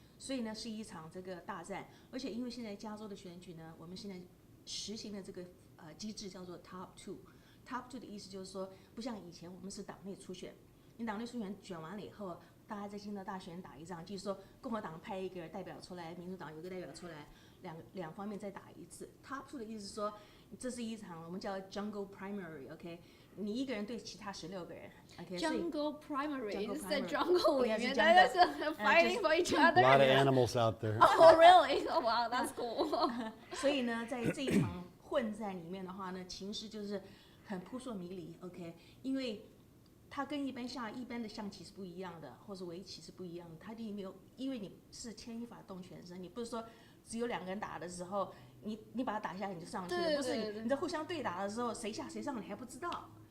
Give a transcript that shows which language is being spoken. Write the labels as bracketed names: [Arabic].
[Chinese] 所以呢，是一场这个大战，而且因为现在加州的选举呢，我们现在实行的这个机制叫做 Top Two。Top Two 的意思就是说，不像以前我们是党内初选，你党内初选选完了以后，大家再进到大选打一仗，就是说共和党派一个代表出来，民主党有一个代表出来，两方面再打一次。 Top Two 的意思是说，这是一场我们叫 Jungle Primary，OK。你一个人对其他16个人 [English] ，OK。Jungle Primary 是在 Jungle jungle [Chinese] 里面，大家是 [English] fighting for each other。 A lot of animals out there. Oh, really? Oh, wow, that's cool. [Chinese] 所以呢，在这一场混战里面的话呢，情势就是很扑朔迷离 ，OK。因为它跟一般的象棋是不一样的，或是围棋是不一样的。它并没有，因为你是牵一发动全身，你不是说只有2个人打的时候，你把它打下来你就上去了，不是你在互相对打的时候，谁下谁上你还不知道。